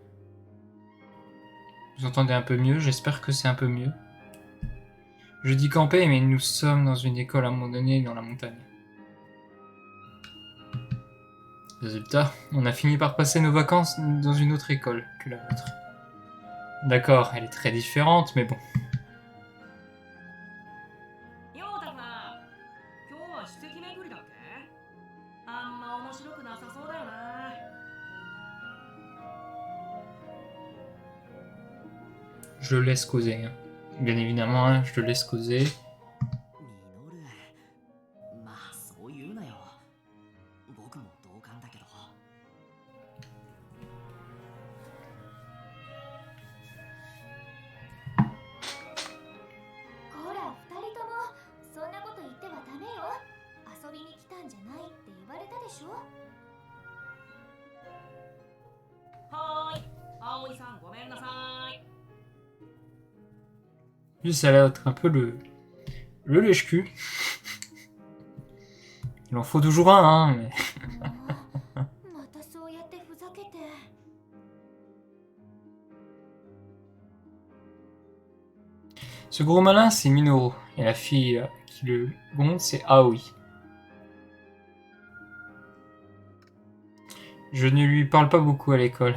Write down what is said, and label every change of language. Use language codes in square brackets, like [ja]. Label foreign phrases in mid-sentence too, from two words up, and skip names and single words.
[fr] vous entendez un peu mieux, j'espère que c'est un peu mieux. Je dis camper, mais nous sommes dans une école à un moment donné dans la montagne. Résultat, on a fini par passer nos vacances dans une autre école que la vôtre. D'accord, elle est très différente, mais bon. [ja] ようたくな、今日は史跡巡りだっけ？あんま面白くなさそうだよな。 [fr] Je le laisse causer, hein. Bien évidemment, hein, je le laisse causer. [ja] ミノル、まあそう言うなよ。僕も同感だけど。ほら二人ともそんなこと言ってはダメよ。遊びに来たんじゃないって言われたでしょ。はーい、葵さんごめんなさい。 [fr] Lui, ça a l'air d'être un peu le lèche-cul. Il en faut toujours un, hein, mais... [ja] またそうやってふざけて。 [fr] Ce gros malin, c'est Minoru. Et la fille qui le gronde, c'est Aoi. Je ne lui parle pas beaucoup à l'école.